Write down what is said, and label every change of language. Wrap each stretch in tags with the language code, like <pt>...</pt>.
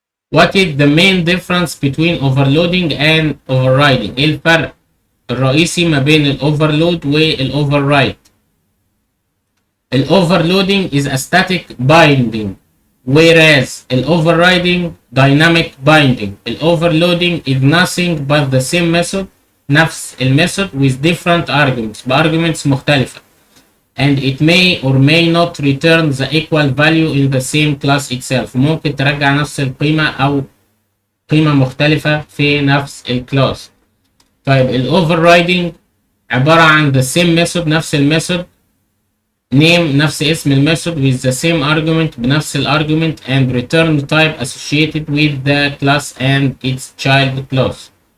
<en>What is the main difference between overloading and overriding؟</en> <ar>ايه الفرق الرئيسي ما بين الاوفرلود والاوفررايد؟</ar> <en>الاوفرلودing is a static binding whereas الاوفررايدing dynamic binding. الاوفرلودing is nothing but the same method،</en> <ar>نفس الميثود</ar> <en>with different arguments،</en> <ar>بارجمنتس مختلفة.</ar> <en>and it may or may not return the equal value in the same class itself.</en> <ar>ممكن ترجع نفس القيمة أو قيمة مختلفة في نفس الكلاس. طيب الأوفررايدنج عبارة عن</ar> <en>the same method،</en> <ar>نفس الميثود،</ar> <en>name</en> <ar>نفس اسم الميثود</ar> <en>with the same argument</en> <ar>بنفس الارجيومنت</ar> <en>and return type associated with the class and its child class.</en>